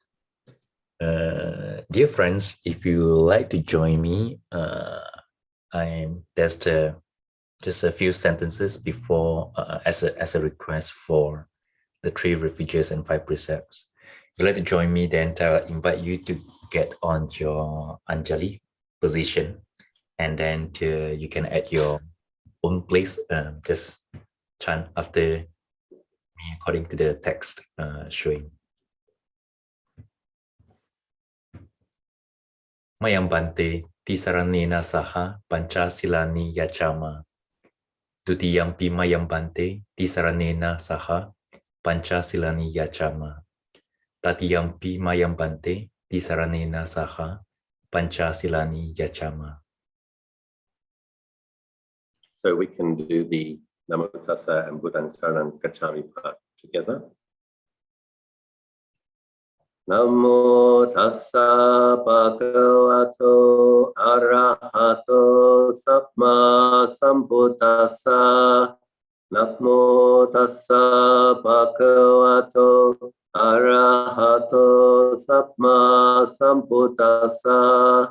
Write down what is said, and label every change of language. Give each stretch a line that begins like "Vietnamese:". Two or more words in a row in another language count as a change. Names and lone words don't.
English: Dear friends, if you like to join me, there's just a few sentences before as a request for the 3 refuges and 5 precepts. If you'd like to join me, then I invite you to get on your Anjali position, and then you can add your own place, just chant after me according to the text showing.
Pali: Mayam bante tisaranena saha pancasilani yachama. Dutiyampi mayam bante tisaranena saha pancasilani yachama. Tatiyampi mayam bante tisaranena saha pancasilani yachama.
English: So we can do the
Pali: Namo Tassa
English: and
Pali: Buddhaṃ Saranam Gacchāmi
English: part together.
Pali: Namo tassa bhagavato arahato samma sambuddhassa. Namo tassa bhagavato arahato samma sambuddhassa.